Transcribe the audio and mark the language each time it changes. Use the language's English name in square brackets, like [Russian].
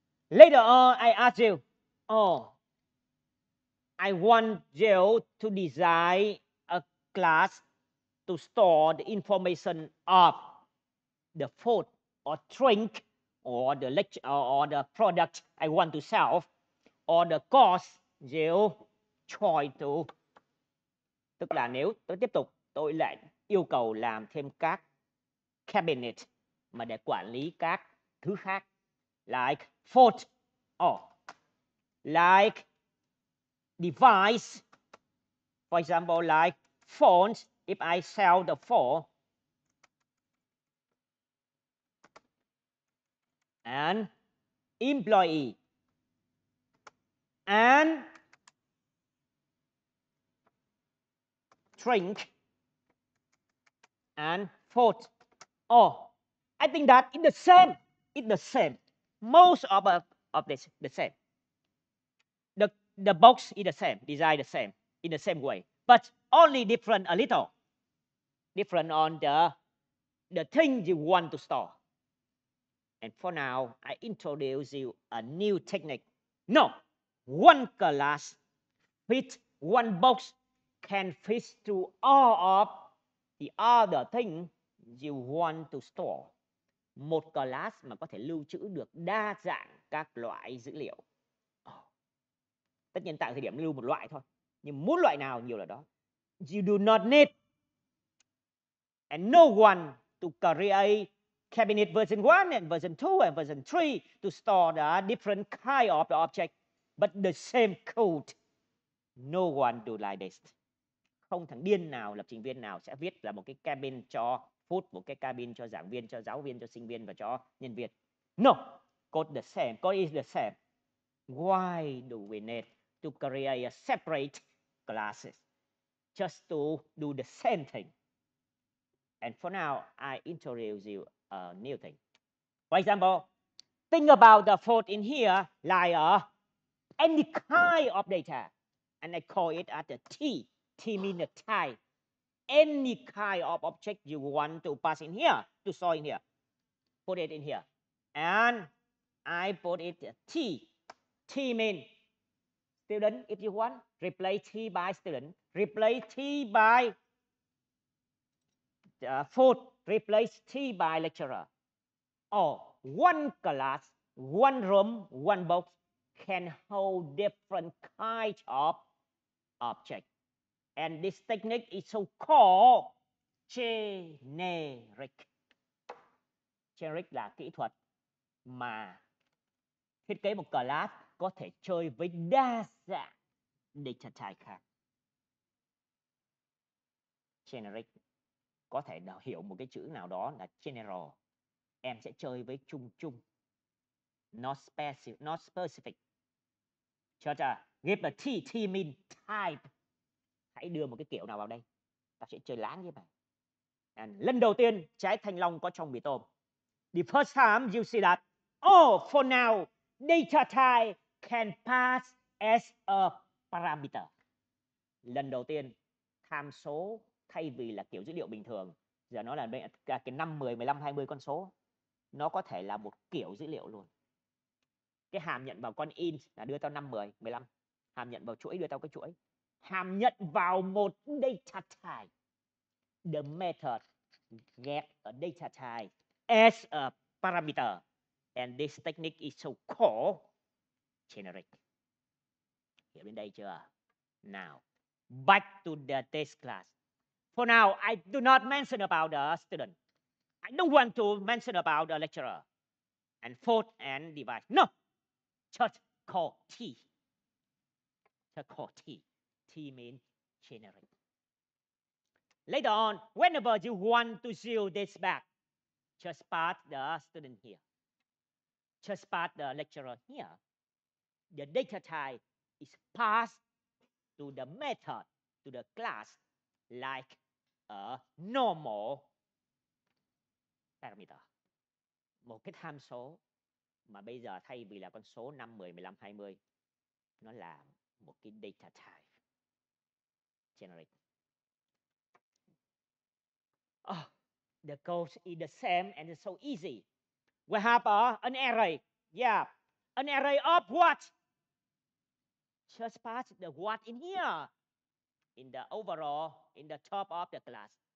[English] Later on, I ask you, oh, I want you to design a class to store the information of the food or drink or the lecture or the product I want to sell or the cost you try to. [Vietnamese] Tức là nếu tôi tiếp tục, tôi lại yêu cầu làm thêm các cabinet mà để quản lý các thứ khác, [English] like food or like device, for example like phones. If I sell the phone, and employee, and drink, and food. Oh, I think that it's the same. It's the same. Most of this the same. The box is the same, design the same, in the same way, but only different a little. Different on the thing you want to store. And for now, I introduce you a new technique. No, one class fit one box can fit to all of the other thing you want to store. [Vietnamese] Một class mà có thể lưu trữ được đa dạng các loại dữ liệu. Tất nhiên tại thời điểm lưu một loại thôi, nhưng muốn loại nào nhiều là đó. [English] You do not need and no one to create cabinet version 1 and version 2 and version 3 to store the different kind of the object, but the same code. No one do like this. [Vietnamese] Không thằng điên nào, lập trình viên nào sẽ viết là một cái cabin cho food, một cái cabin cho giảng viên, cho giáo viên, cho sinh viên và cho nhân viên. [English] No, code the same, code is the same. Why do we need to create a separate classes just to do the same thing? And for now, I introduce you a new thing. For example, think about the food in here like any kind of data, and I call it as a T. T means a type. Any kind of object you want to pass in here, to store in here, put it in here. And I put it T. T means student, if you want, replace T by student, replace T by food, replace T by lecturer. Or one class, one room, one box can hold different kinds of objects. And this technique is so called generic. [Vietnamese] Generic là kỹ thuật mà thiết kế một class có thể chơi với đa dạng data type khác. Generic có thể hiểu một cái chữ nào đó là general. Em sẽ chơi với chung chung. [English] Not specific. [Vietnamese] Cho [English] give a T. T mean type. [Vietnamese] Hãy đưa một cái kiểu nào vào đây. Ta sẽ chơi láng với bạn. And lần đầu tiên trái thanh long có trong mì tôm. [English] The first time you see that, oh, for now, data type can pass as a parameter. [Vietnamese] Lần đầu tiên, tham số thay vì là kiểu dữ liệu bình thường, giờ nó là cái 5, 10, 15, 20 con số, nó có thể là một kiểu dữ liệu luôn. Cái hàm nhận vào con in là đưa tao 5, 10, 15. Hàm nhận vào chuỗi đưa tao cái chuỗi. Hàm nhận vào một data type. [English] The method get a data type as a parameter. And this technique is so called generic. [Vietnamese] Hiểu đến đây chưa? [English] Now, back to the test class. For now, I do not mention about the student. I don't want to mention about the lecturer and food and device. No, just call T. Just call T. T means generic. Later on, whenever you want to seal this back, just pass the student here. Just pass the lecturer here. The data type is passed to the method, to the class, like a normal parameter. [Vietnamese] Một cái tham số mà bây giờ thay vì là con số 5, 10, 15, 20, nó là một cái data type generate. [English] Oh, the code is the same and it's so easy. We have an array. Yeah, an array of what? Just pass the what in here, in the overall, in the top of the class.